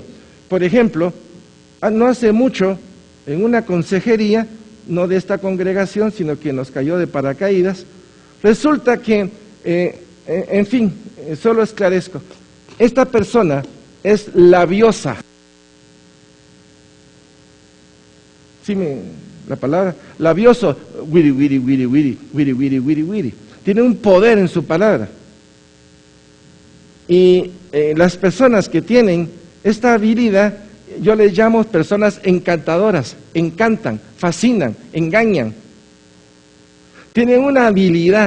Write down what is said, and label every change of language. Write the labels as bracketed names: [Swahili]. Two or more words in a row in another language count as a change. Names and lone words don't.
[Spanish] Por ejemplo, no hace mucho, en una consejería, no de esta congregación, sino que nos cayó de paracaídas, resulta que, en fin, solo esclarezco, esta persona es labiosa. ¿Sí la palabra? Labioso, wiri, wiri, wiri, wiri, wiri, wiri, wiri, wiri. Tiene un poder en su palabra. Y las personas que tienen esta habilidad, yo les llamo personas encantadoras, encantan, fascinan, engañan. Tienen una habilidad.